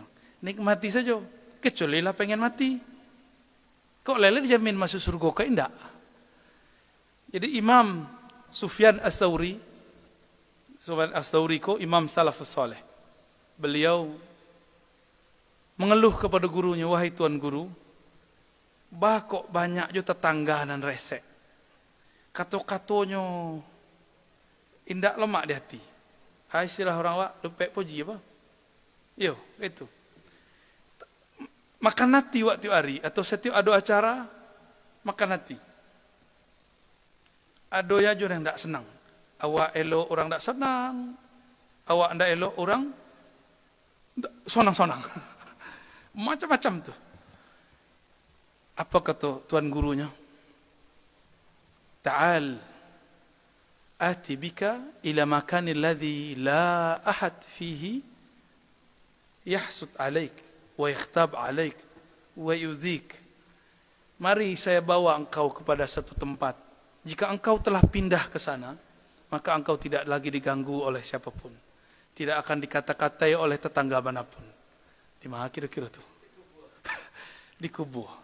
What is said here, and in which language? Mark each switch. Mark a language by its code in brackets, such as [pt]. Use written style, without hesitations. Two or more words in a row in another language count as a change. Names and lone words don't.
[id] Nikmati saja, kecuali lah pengen mati. Kok lele dijamin masuk surga kok enggak? Jadi Imam Sufyan As-Tsauri ko Imam Salafus Saleh. Beliau mengeluh kepada gurunya, wahai tuan guru, kok banyak jo tetangga dan resek. [min] Kato-katonya indak lemak di hati. Istilah orang wak, lepek puji apa? Yo, itu. [id] Makan hati waktu hari, atau setiap ada acara, makan hati. [min] Ada ya jo yang tak senang. Awak elok orang tak senang. Awak ndak elok orang sonang-sonang. [id] Macam-macam tu. Apa kata tuan gurunya? [ar] تعال آتي بك إلى المكان الذي لا أحد فيه يحسد عليك ويغتاب عليك ويضحك. [id] Mari saya bawa engkau kepada satu tempat. Jika engkau telah pindah ke sana, maka engkau tidak lagi diganggu oleh siapapun. Tidak akan dikata-katai oleh tetangga manapun. Di mana kira-kira tu? Di kubur.